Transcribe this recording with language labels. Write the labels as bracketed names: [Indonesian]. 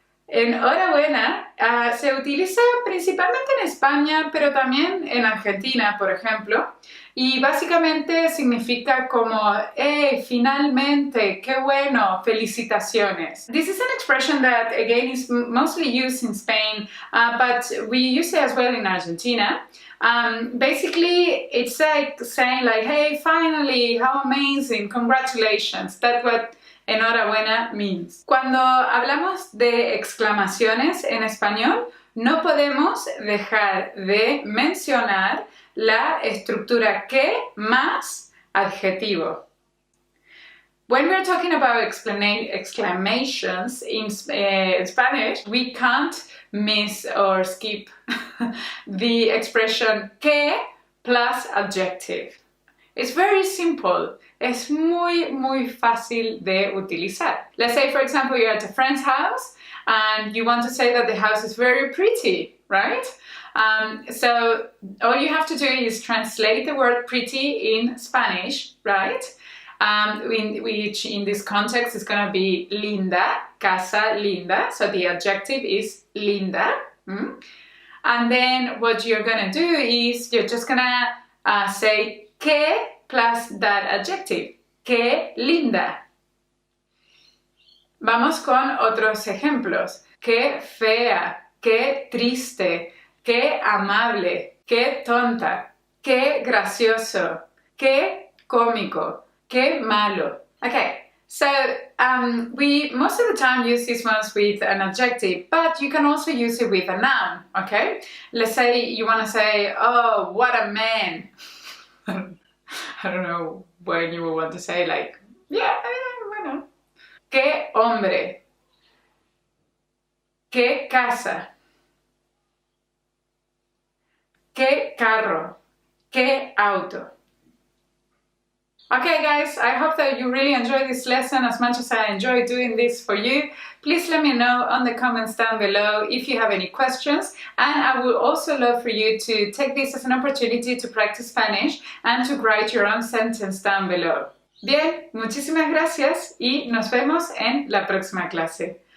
[Spanish] Enhorabuena se utiliza principalmente en España, pero también en Argentina, por ejemplo, y básicamente significa como, ¡hey, finalmente, qué bueno, felicitaciones! [English] This is an expression that, again, is mostly used in Spain, but we use it as well in Argentina. Basically, it's like saying like, hey, finally, how amazing, congratulations. That's what enhorabuena means. [Spanish] Cuando hablamos de exclamaciones en español, no podemos dejar de mencionar la estructura que más adjetivo. [English] When we're talking about exclamations in Spanish, we can't miss or skip the expression que plus adjective. It's very simple. [Spanish] Es muy fácil de utilizar. [English] Let's say, for example, you're at a friend's house and you want to say that the house is very pretty, right? So all you have to do is translate the word pretty in Spanish, right? Which in this context is going to be linda, [Spanish] casa linda. [English] So the adjective is linda. And then what you're going to do is you're just going to say que plus that adjective. [Spanish] Que linda. Vamos con otros ejemplos. qué fea, qué triste, qué amable, qué tonta, qué gracioso, qué cómico, qué malo. [English] Okay, so we most of the time use these ones with an adjective, but you can also use it with a noun, okay? Let's say you want to say, oh, what a man. I don't know when you will want to say like, yeah, bueno. [Spanish] Qué hombre. Qué casa. Qué carro. Qué auto. [English] Okay guys, I hope that you really enjoyed this lesson as much as I enjoy doing this for you. Please let me know on the comments down below if you have any questions, and I would also love for you to take this as an opportunity to practice Spanish and to write your own sentence down below. [Spanish] Bien, muchísimas gracias y nos vemos en la próxima clase.